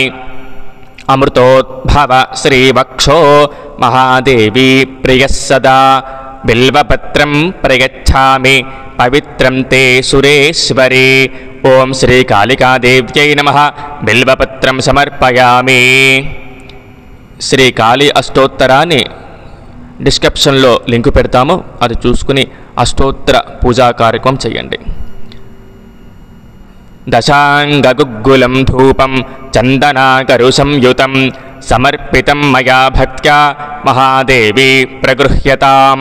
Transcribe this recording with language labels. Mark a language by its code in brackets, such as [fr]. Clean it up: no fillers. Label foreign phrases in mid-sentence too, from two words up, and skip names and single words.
[sa] अमृतोद्भव श्रीवक्षो महादेवी प्रियः सदा बिल्वपत्रं प्रयच्छामि पवित्रं ते सुरेश्वरी। ॐ श्रीकालिकादेव्यै नमः। बिल्वपत्रं समर्पयामि। [te] శ్రీకాళీ అష్టోత్తరాన్ని డిస్క్రిప్షన్లో లింకు పెడతాము, అది చూసుకుని అష్టోత్తర పూజా కార్యక్రమం చేయండి. [sa] దశాంగగుగ్గులం ధూపం చందనాకరు సంయుతం సమర్పితం మయా భక్త్యా మహాదేవి ప్రగృహ్యతాం.